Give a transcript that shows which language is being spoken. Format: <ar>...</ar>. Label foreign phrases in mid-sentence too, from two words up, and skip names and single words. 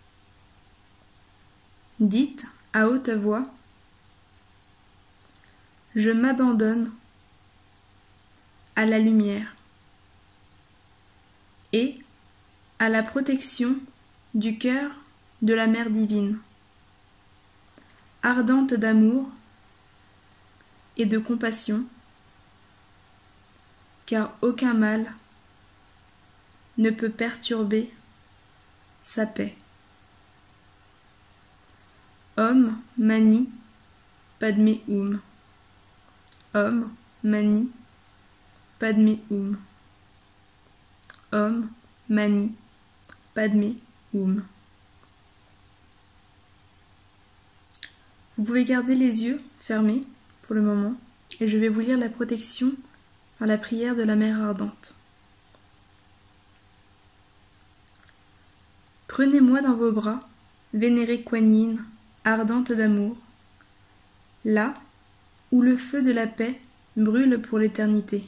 <fr>Dites à haute voix: je m'abandonne à la lumière et à la protection du cœur de la Mère divine, ardente d'amour et de compassion, car aucun mal ne peut perturber sa paix.</fr> <sa>Om Mani Padme Hum. Om Mani Padme Hum. Om Mani Padme Hum.</sa> <fr>Vous pouvez garder les yeux fermés pour le moment et je vais vous lire la protection par la prière de la Mère ardente. Prenez-moi dans vos bras, vénérée Kuan Yin, ardente d'amour, là où le feu de la paix brûle pour l'éternité.</fr>